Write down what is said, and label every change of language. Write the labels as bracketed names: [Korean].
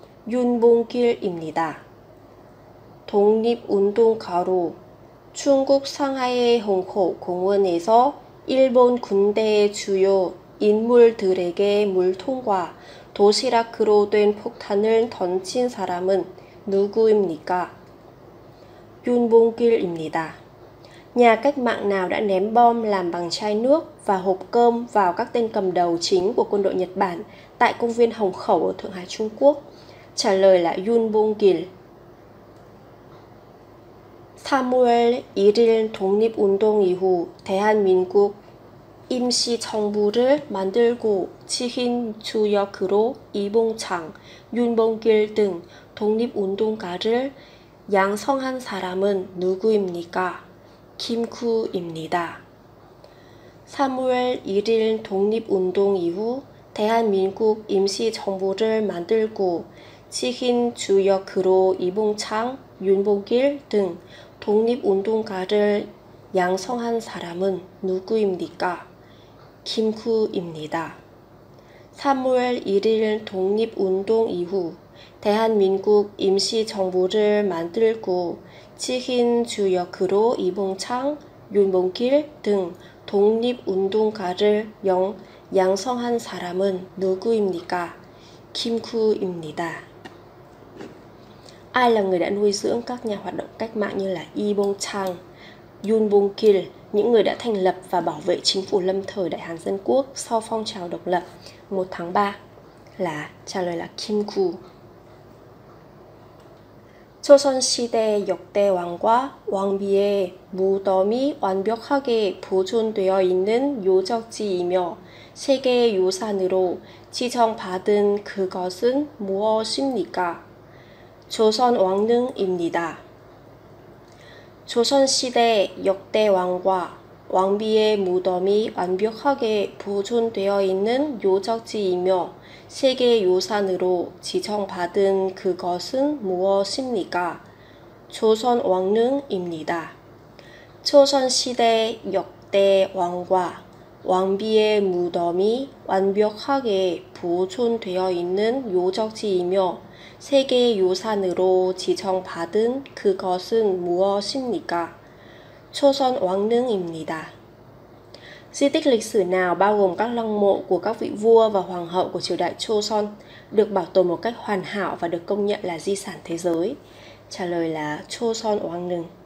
[Korean] 윤봉길입니다. 독립운동가로 중국 상하이의 홍커우 공원에서 일본 군대의 주요 인물들에게 물통과 도시락으로 된 폭탄을 던진 사람은 누구입니까? 윤봉길입니다. [Vietnamese] Nhà cách mạng nào đã ném bom làm bằng chai nước và hộp cơm vào các tên cầm đầu chính của quân đội Nhật Bản tại công viên Hồng Khẩu ở Thượng Hải, Trung Quốc? trả lời là Yoon Bong-gil. [Korean] 3월 1일 독립운동 이후 대한민국 임시정부를 만들고 지킨 주역으로 이봉창, 윤봉길 등 독립운동가를 양성한 사람은 누구입니까? 김구입니다. 3월 1일 독립운동 이후 대한민국 임시정부를 만들고 지킨 주역으로 이봉창, 윤봉길 등 독립운동가를 양성한 사람은 누구입니까? 김구입니다. 3월 1일 독립운동 이후 대한민국 임시정부를 만들고 지킨 주역으로 이봉창, 윤봉길 등 독립운동가를 양성한 사람은 누구입니까? 김구입니다. [Vietnamese] Ai là người đã nuôi dưỡng các nhà hoạt động cách mạng như là Y Bong Chang, Yoon Bong-gil, những người đã thành lập và bảo vệ chính phủ lâm thời Đại Hàn Dân Quốc sau phong trào độc lập 1 tháng 3? trả lời là Kim Gu. [Korean] 조선시대 역대 왕과 왕비의 무덤이 완벽하게 보존되어 있는 요적지이며 세계유산으로 지정받은 그것은 무엇입니까? 조선 왕릉입니다. 조선시대 역대 왕과 왕비의 무덤이 완벽하게 보존되어 있는 요적지이며 세계유산으로 지정받은 그것은 무엇입니까? 조선 왕릉입니다. 조선시대 역대 왕과 왕비의 무덤이 완벽하게 보존되어 있는 요적지이며 세계유산으로 지정받은 그것은 무엇입니까? 조선 왕릉입니다. [Vietnamese] Di tích lịch sử nào bao gồm các lăng mộ của các vị vua và hoàng hậu của triều đại Joseon được bảo tồn một cách hoàn hảo và được công nhận là di sản thế giới? Trả lời là 초선 왕릉.